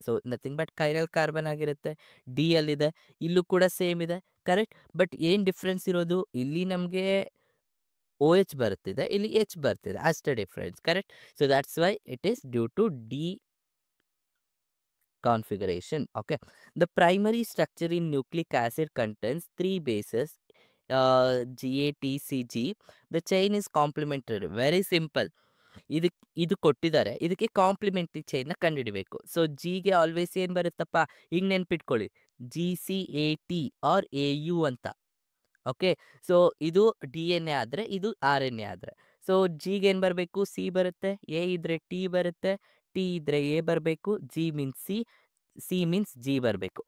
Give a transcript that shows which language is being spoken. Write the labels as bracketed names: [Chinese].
[Kannada] So nothing but chiral carbon ಆಗಿರುತ್ತೆ. D ಅಲ್ಲಿದೆ, ಇಲ್ಲೂ ಕೂಡ ಸೇಮ್ ಇದೆ, ಕರೆಕ್ಟ್? ಬಟ್ ಏನು ಡಿಫ್ರೆನ್ಸ್ ಇರೋದು, ಇಲ್ಲಿ ನಮಗೆ OH ಬರ್ತಿದೆ, ಇಲ್ಲಿ H ಬರ್ತಿದೆ, ಅಷ್ಟೇ difference, correct? [English] So that's why it is due to the configuration. Okay, the primary structure in nucleic acid contains 3 bases, GATCG. The chain is complementary. Very simple. [Kannada] ಇದು ಕೊಟ್ಟಿದ್ದಾರೆ, ಇದಕ್ಕೆ ಕಾಂಪ್ಲಿಮೆಂಟ್ರಿ ಚೈನ್ನ ಕಂಡುಹಿಡಬೇಕು. ಸೊ ಜಿಗೆ always ಏನು ಬರುತ್ತಪ್ಪ, ಹಿಂಗೆ ನೆನ್ಪಿಟ್ಕೊಳ್ಳಿ, GCAT ಆರ್ AU ಅಂತ. Okay, so ಇದು DNA ಆದರೆ, ಇದು RNA ಆದರೆ. ಸೊ ಜಿಗೆ ಏನು ಬರಬೇಕು, C ಬರುತ್ತೆ, A ಇದ್ರೆ T ಬರುತ್ತೆ, T ಇದ್ರೆ A ಬರಬೇಕು, G means C means G ಬರಬೇಕು.